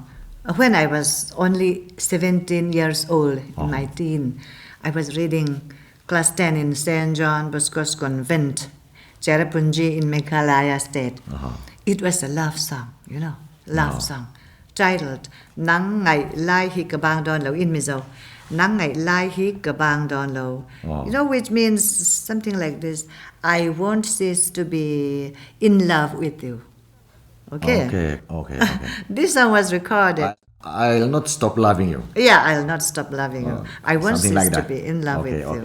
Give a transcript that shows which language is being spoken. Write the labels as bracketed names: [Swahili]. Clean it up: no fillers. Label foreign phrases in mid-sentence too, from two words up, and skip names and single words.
[English] song when I was only 17 years old, in my teen. I was reading class 10 in St. John Bosco's Convent, Cherrapunji in Meghalaya State. It was a love song, love song, titled Nang Ngai Lai Hi Kabang Don Lo in Mizo. Nang Ngai Lai Hi Kabang Don Lo. Which means something like this: I won't cease to be in love with you. Okay. This song was recorded. I'll not stop loving you. Yeah, I'll not stop loving you. I won't something cease like to that. be in love with you. Okay.